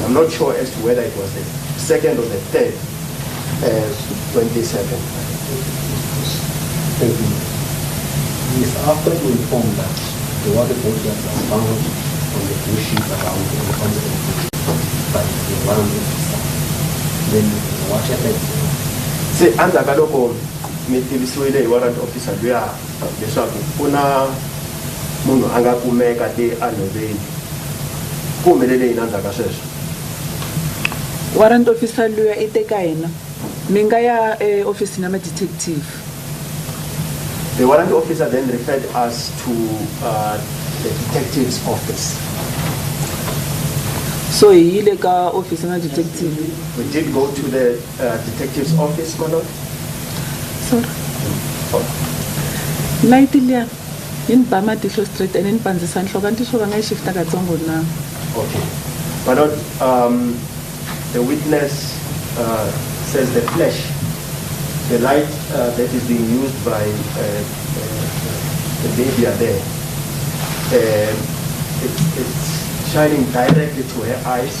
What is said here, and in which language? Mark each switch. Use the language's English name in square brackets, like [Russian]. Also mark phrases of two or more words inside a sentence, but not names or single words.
[English] I'm not sure as to whether it was the 2nd or the 3rd when this happened. Thank you. Yes, after you informed that the water bottle was found on the bushes around the concept by the warrant officer, then what happened? [Tsonga] Se andla ka loko mi tivisiwile hi [English] warrant officer [Tsonga] luya leswaku ku na munhu a nga kumeka te anhoveni ku humelele yini andla ka sweswo. [English] Warrant officer [Tsonga] luya i teka hina mi nga ya office na ma-detective. [English] The warrant officer then referred us to the detective's office. [Tsonga] So hi yile ka office na detective. [English] We did go to the detective's office, my lord. [Tsonga] Sorry. Night liya in Bama Tisho Street and in Panzisa Nhloko antisho banga shifta katsongo na. [English] Okay. My lord, the witness says the flash, the light that is being used by the media there, it's shining directly to her eyes,